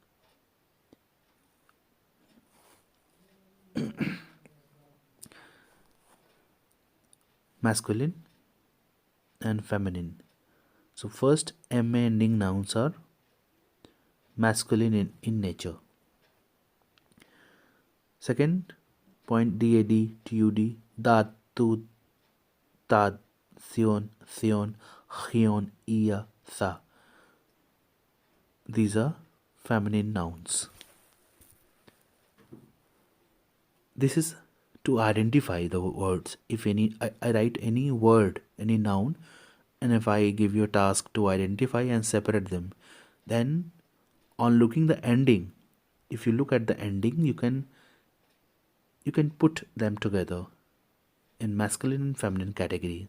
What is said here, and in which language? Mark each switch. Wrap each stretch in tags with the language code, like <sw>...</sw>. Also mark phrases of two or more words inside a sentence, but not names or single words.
<en>Masculine and feminine. So first MA ending nouns are masculine in nature. Second point,</en> <es>DAD, TUD, dad, tu, tad, sion, sion, hion, ia, sa.</es> <en>These are feminine nouns. This is to identify the words. If I write any word, any noun, and if I give you a task to identify and separate them, then on looking the ending, if you look at the ending, you can put them together in masculine and feminine category.</en>